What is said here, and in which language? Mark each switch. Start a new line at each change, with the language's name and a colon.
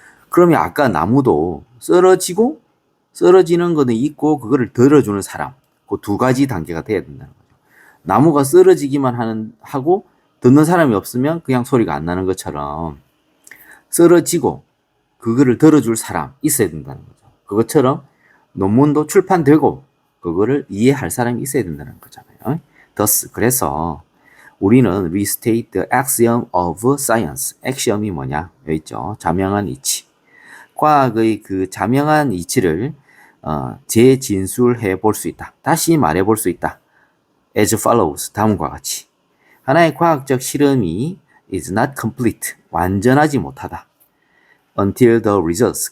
Korean: 그러면 아까 나무도 쓰러지는 거는 있고 그거를 들어주는 사람, 그 두 가지 단계가 돼야 된다는 거죠. 나무가 쓰러지기만 하고 듣는 사람이 없으면 그냥 소리가 안 나는 것처럼 쓰러지고 그거를 들어줄 사람 있어야 된다는 거죠. 그것처럼 논문도 출판되고 그거를 이해할 사람이 있어야 된다는 거잖아요.
English: Thus,
Korean: 그래서 우리는
English: restate the axiom of science.
Korean: 액시엄이 뭐냐? 여기 있죠. 자명한 이치. 과학의 그 자명한 이치를 재진술해 볼 수 있다. 다시 말해 볼 수 있다.
English: As follows.
Korean: 다음과 같이. 하나의 과학적 실험이
English: is not complete.
Korean: 완전하지 못하다.
English: Until the results.